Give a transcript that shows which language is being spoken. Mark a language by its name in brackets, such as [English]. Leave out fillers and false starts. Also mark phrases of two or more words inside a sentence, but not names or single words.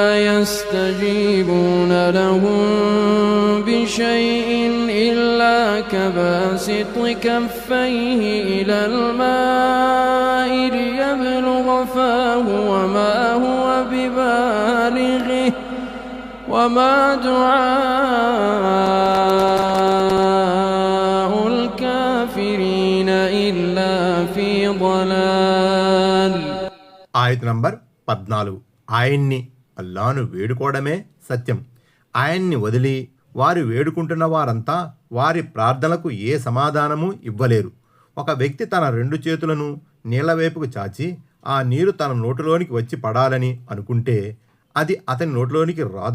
[Arabic] يستجيبون لهم بشيء إلا كباسط كفيه إلى الماء ليبلغ فاه وما هو ببالغه وما دعاء الكافرين إلا في ضلال. [Telugu] ఆయత నంబర్ 14. ఆయన్ని అల్లాను వేడుకోవడమే సత్యం. ఆయన్ని వదిలి వారు వేడుకుంటున్న వారంతా వారి ప్రార్థనలకు ఏ సమాధానము ఇవ్వలేరు. ఒక వ్యక్తి తన 2 చేతులను నీళ్ల వైపుకు చాచి ఆ నీరు తన నోటిలోనికి వచ్చి పడాలని అనుకుంటే అది అతని నోటిలోనికి రాదు.